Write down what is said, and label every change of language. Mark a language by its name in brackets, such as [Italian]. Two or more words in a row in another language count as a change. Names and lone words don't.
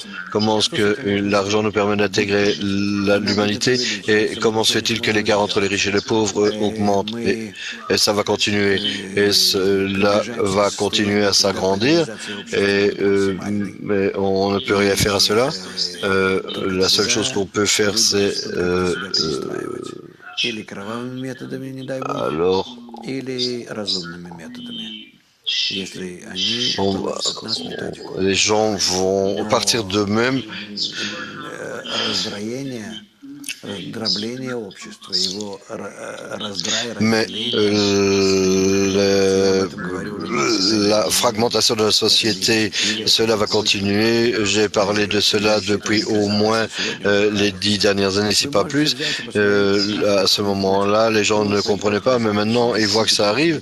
[French] Comment est-ce que l'argent nous permet d'intégrer l'humanité et comment se fait-il que l'écart entre les riches et les pauvres augmente et ça va continuer et cela va continuer à s'agrandir mais on ne peut rien faire à cela. La seule chose qu'on peut faire, c'est [Russian] или кровавыми методами, не дай бог, [French] alors [Russian] или разумными методами, если они [French] on va- [Russian] получат от нас методику. [French] les gens vont partir d'eux-mêmes, [Russian] Раздроение, раздробление общества, его раздрай, [French] mais [Russian] разделение. [French] la fragmentation de la société, cela va continuer. J'ai parlé de cela depuis au moins les 10 dernières années, si pas plus. À ce moment-là, les gens ne comprenaient pas, mais maintenant, ils voient que ça arrive.